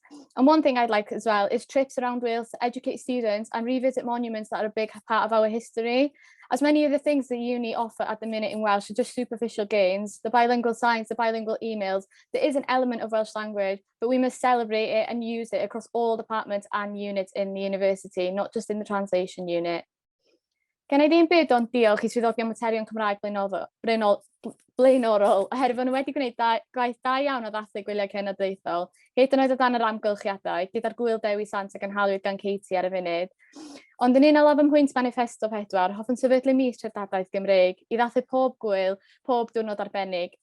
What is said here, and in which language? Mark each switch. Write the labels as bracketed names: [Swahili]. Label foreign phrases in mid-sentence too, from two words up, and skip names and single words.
[English] And one thing I'd like as well is trips around Wales to educate students and revisit monuments that are a big part of our history. As many of the things the uni offer at the minute in Welsh are just superficial gains, the bilingual signs, the bilingual emails, there is an element of Welsh language, but we must celebrate it and use it across all departments and units in the university, not just in the translation unit. [Welsh] Gen I ddim byd ond diolch i swyddogion materion Cymraeg blaenorol, oherwydd nhw wedi gwneud gwaith da iawn o ddathlu gwyliau cenedlaethol, hyd yn oed o dan yr amgylchiadau, gyda'r Gwyl Dewi Sant ac yn halwyd gan Katie ar y funud. Ond yn unol â fy mhwynt manifesto 4, hoffwn sefydlu mis treftadaeth Gymreig i ddathlu pob gwyl, pob diwrnod arbennig.